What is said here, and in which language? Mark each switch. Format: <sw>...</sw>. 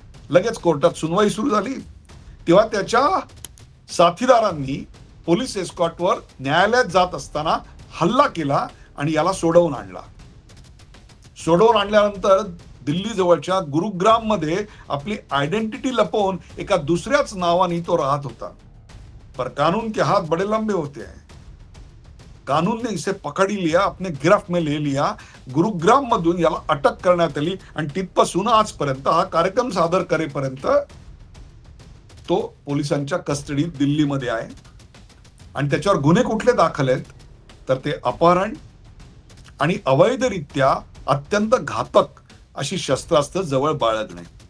<mr>लगेच कोर्टात सुनवाई सुरू झाली. तेव्हा त्याच्या साथीदारांनी पोलीस एस्कॉर्टवर न्यायालयात जात असताना हल्ला केला आणि याला सोडवून आणला. सोडवून आणल्यानंतर दिल्ली जवळच्या गुरुग्राम मध्ये आपली आयडेंटिटी लपवून एका दुसऱ्याच नावाने तो राहत होता.</mr> <hi>पर कानून के हाथ बड़े लंबे होते हैं. कानून ने इसे पकड़ लिया, अपने गिरफ्त में ले लिया.</hi> <mr>गुरुग्राम मधून याला अटक करण्यात आली आणि तिथपासून आजपर्यंत हा कार्यक्रम सादर करेपर्यंत तो पोलिसांच्या कस्टडीत दिल्लीमध्ये आहे. आणि त्याच्यावर गुन्हे कुठले दाखल आहेत तर ते अपहरण आणि अवैधरित्या अत्यंत घातक अशी शस्त्रास्त्र जवळ बाळगणे.</mr>